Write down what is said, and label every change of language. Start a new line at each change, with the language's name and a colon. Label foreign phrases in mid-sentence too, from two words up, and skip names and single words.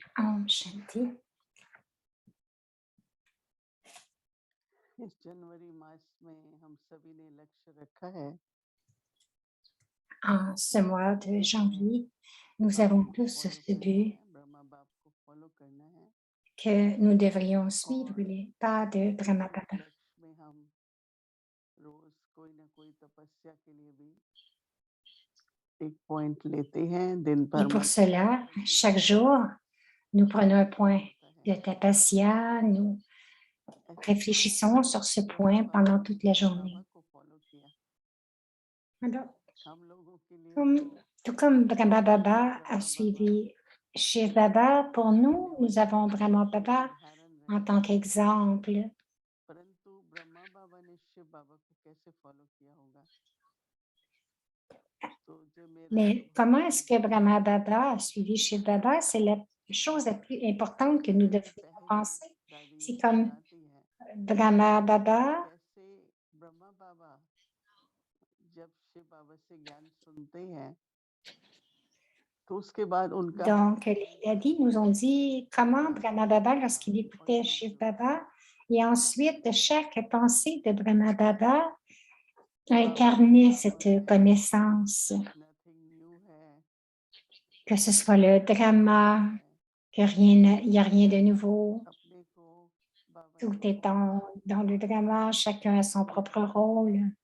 Hindi: ॐ शांति. इस जनवरी मास में हम सभी ने लक्ष्य रखा है
French: En ce mois de janvier, nous avons tous ce but
Hindi: ब्रह्मा बाप को फॉलो करना है
French: que nous devrions suivre les pas de Brahma Baba.
Hindi: लक्ष्य में हम रोज कोई ना कोई तपस्या के लिए भी एक पॉइंट लेते हैं दिन
French: Et
Hindi: भर
French: pour
Hindi: में
French: cela, chaque jour, nous prenons un point de tapasya, nous réfléchissons sur ce point pendant toute la journée.
Hindi: को फॉलो किया
French: Alors,
Hindi: हम लोगों के लिए
French: tout comme Brahma Baba a suivi Shiv Baba, pour nous, nous avons Brahma Baba en tant qu'exemple.
Hindi: परंतु ब्रह्मा बाबा ने शिव बाबा को कैसे फॉलो किया होगा
French: Mais comment est-ce que Brahma Baba a suivi Shiv Baba? C'est la chose la plus importante que nous devrions penser. C'est comme Brahma Baba.
Hindi: ब्रह्मा बाबा जब शिव बाबा से ज्ञान सुनते हैं तो उसके बाद उनका
French: Donc, les dadis nous ont dit comment Brahma Baba, lorsqu'il écoutait Shiv Baba, et ensuite chaque pensée de Brahma Baba incarnait cette connaissance, que ce soit le drama, que rien, il n'y a rien de nouveau, tout est dans le drama, chacun a son propre rôle.